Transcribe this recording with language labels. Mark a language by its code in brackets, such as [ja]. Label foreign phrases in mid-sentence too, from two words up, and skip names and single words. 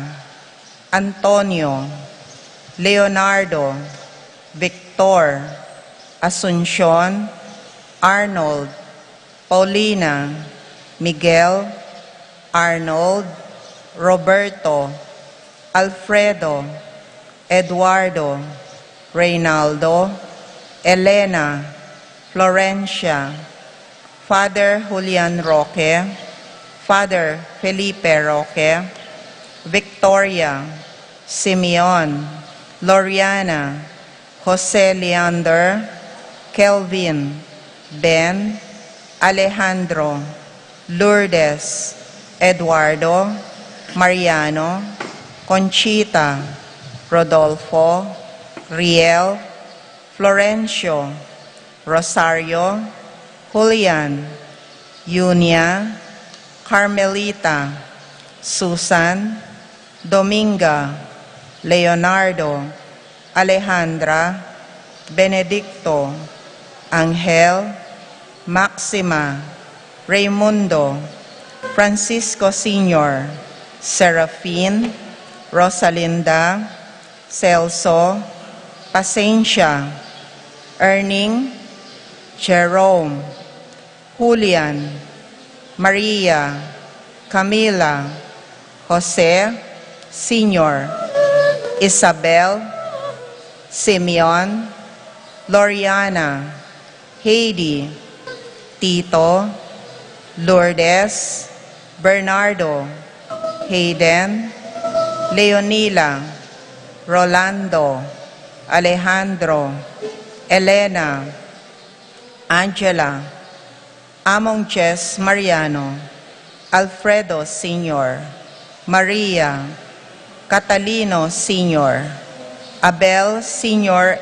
[tl] Antonio, Leonardo, Victor, Asuncion, Arnold, Paulina, Miguel, Arnold, Roberto, Alfredo, Eduardo, Reynaldo, Elena, Florencia, Father Julian Roque, Father Felipe Roque, Victoria, Simeon, Loriana, Jose Leander, Kelvin, Ben, Alejandro, Lourdes, Eduardo, Mariano, Conchita, Rodolfo, Riel, Florencio, Rosario, Julian, Yunia, Carmelita, Susan, Dominga, Leonardo, Alejandra, Benedicto, Angel, Maxima, Raimundo, Francisco Sr., Serafin, Rosalinda, Celso, Pacencia, Erning, Jerome, Julian, Maria, Camila, Jose, Sr., Isabel, Simeon, Loriana, Heidi, Tito, Lourdes, Bernardo, Hayden, Leonila, Rolando, Alejandro, Elena, Angela, Among Jess Mariano, Alfredo Sr., Maria, Catalino Sr., Abel Sr.